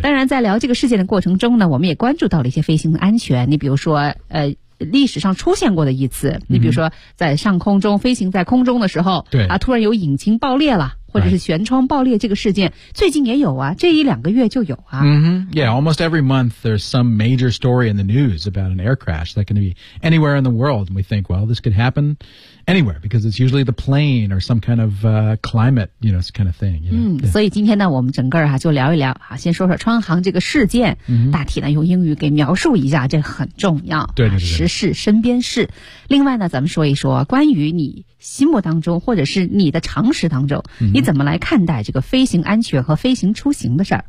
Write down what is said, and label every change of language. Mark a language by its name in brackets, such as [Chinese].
[Chinese] 当然，在聊这个事件的过程中呢，我们也关注到了一些飞行的安全，你比如说历史上出现过的一次，你比如说在上空中飞行在空中的时候，对啊，突然有引擎爆裂了，或者是舷窗爆裂，这个事件最近也有啊，这一两个月就有啊。 [English] Yeah, almost every month there's some major story in the news about an air crash that can be anywhere in the world, and we think, well, this could happen anywhere because it's usually the plane or some kind of climate, you know, this kind of thing. You know? [Chinese] 所以今天呢，我们整个啊就聊一聊啊，先说说川航这个事件，大体呢用英语给描述一下，这很重要。对对对，时事身边事。另外呢，咱们说一说关于你心目当中或者是你的常识当中、嗯、你怎么来看待这个飞行安全和飞行出行的事儿？